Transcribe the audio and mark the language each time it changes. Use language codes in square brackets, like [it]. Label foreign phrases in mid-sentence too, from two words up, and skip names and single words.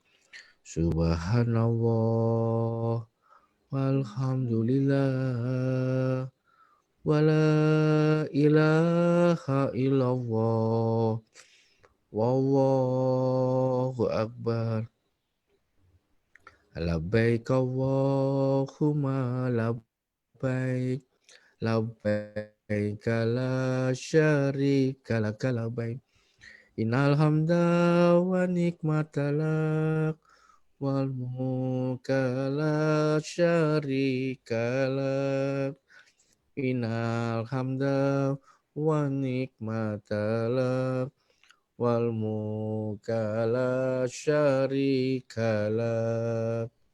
[ar] سبحان الله والحمد لله ولا إله إلا الله والله أكبر. لبيك اللهم لبيك لبيك لا شريك لك لبيك إن الحمد والنعمة لك والملك لا شريك لك إن الحمد والنعمة لك والملك لا شريك لك.